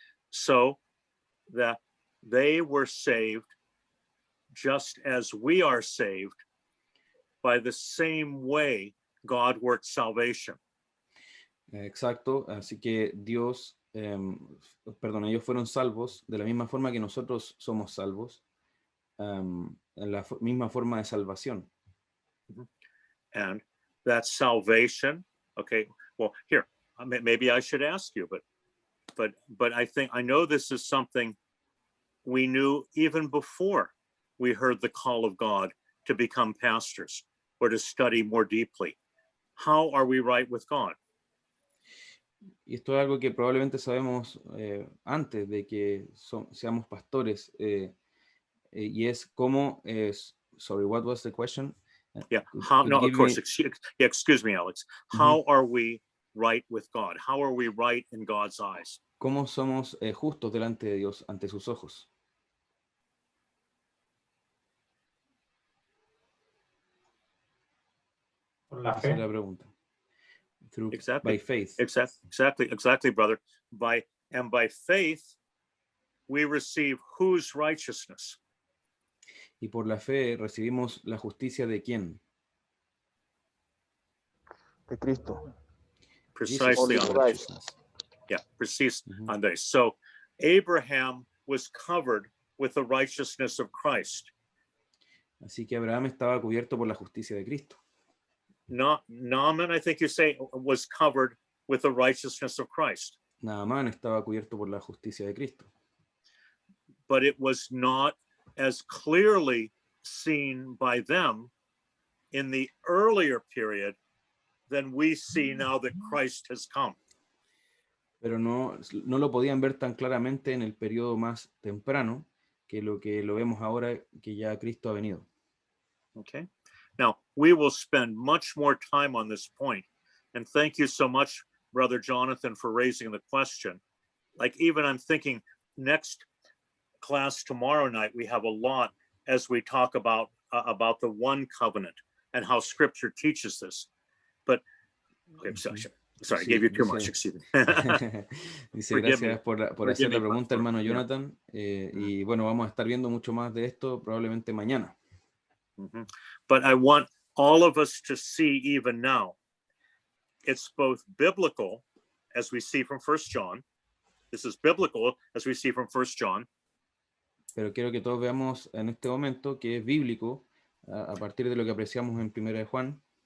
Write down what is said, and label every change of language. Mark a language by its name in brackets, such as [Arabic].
[English] So that they were saved just as we are saved by the same way God worked salvation. [Spanish] Exacto, así que Dios, ellos fueron salvos de la misma forma que nosotros somos salvos, en la misma forma de salvación. [English] And that salvation, okay, well, here, maybe I should ask you, but I know this is something we knew even before we heard the call of God to become pastors or to study more deeply. How are we right with God? [Spanish] Y esto es algo que probablemente sabemos antes de que seamos pastores, y es cómo [English] sorry, what was the question? Yeah, of course, excuse me, Alex. How are we right with God? How are we right in God's eyes? [Spanish] ¿Cómo somos justos delante de Dios, ante sus ojos? Por la Esa es fe. la pregunta. [English] Exactly. By faith. Exactly, brother. By faith, we receive whose righteousness? [Spanish] Y por la fe recibimos la justicia de quién? De Cristo. [English] Precisely Jesus' on righteousness. Yeah, precise on this. So Abraham was covered with the righteousness of Christ. [Spanish] Así que Abraham estaba cubierto por la justicia de Cristo. [English] Naaman, I think you say, was covered with the righteousness of Christ. [Spanish] Naamán estaba cubierto por la justicia de Cristo. [English] But it was not as clearly seen by them in the earlier period than we see now that Christ has come. [Spanish] Pero no lo podían ver tan claramente en el periodo más temprano que lo vemos ahora que ya Cristo ha venido. [English] Okay. Now, we will spend much more time on this point. And thank you so much, Brother Jonathan, for raising the question. Like, even I'm thinking next class tomorrow night, we have a lot as we talk about the one covenant and how Scripture teaches this. But, okay, sorry, I gave you too much, excuse me. [Spanish] Dice, gracias por hacer la pregunta, hermano Jonathan. Y bueno, vamos a estar viendo mucho más de esto probablemente mañana. [English] But I want all of us to see even now, it's both biblical, as we see from 1 John. This is biblical, as we see from 1 John. [Spanish] Pero quiero que todos veamos en este momento que es bíblico a partir de lo que apreciamos en 1 de Juan.